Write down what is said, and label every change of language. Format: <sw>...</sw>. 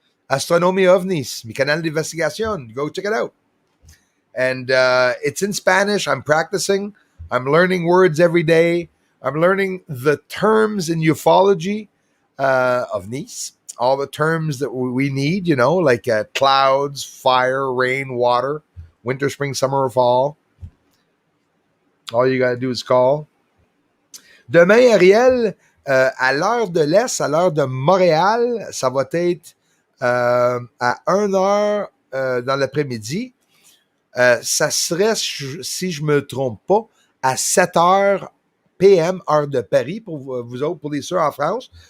<es>Astronomia ovnis, mi canal de investigación.</es> <en>Go check it out. And it's in Spanish. I'm practicing. I'm learning words every day. I'm learning the terms in ufology of Nice, all the terms that we need, you know, like clouds, fire, rain, water, winter, spring, summer, or fall. All you got to do is call.</en> <fr>Demain, Ariel, à l'heure de l'Est, à l'heure de Montréal, ça va être à 1 heure dans l'après-midi. Ça serait, si je me trompe pas, à 7 heures PM, heure de Paris, pour vous autres, pour les ceux en France.</fr>